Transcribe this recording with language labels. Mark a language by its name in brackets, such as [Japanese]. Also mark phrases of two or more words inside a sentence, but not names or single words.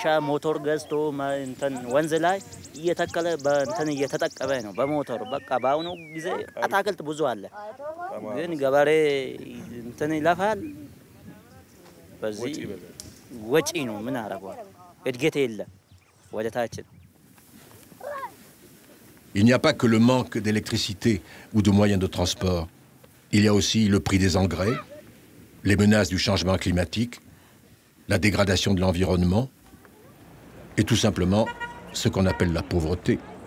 [Amharic] ሞተር ገዝቶ እንትን ወንዝ ላይ እየተከለ በእንትን እየተጠቀመ ነው በሞተር። በቃ በአሁኑ ጊዜ አታክልት ብዙ አለ፣ ግን ገበሬ እንትን ይለፋል። በዚህ ወጪ ነው ምን አረጋው? እድገት የለም ወደታችን። [French] Il n'y a pas que le manque d'électricité ou de moyens de transport. Il y a aussi le prix des engrais, les menaces du changement climatique, la dégradation de l'environnement et tout simplement ce qu'on appelle la pauvreté.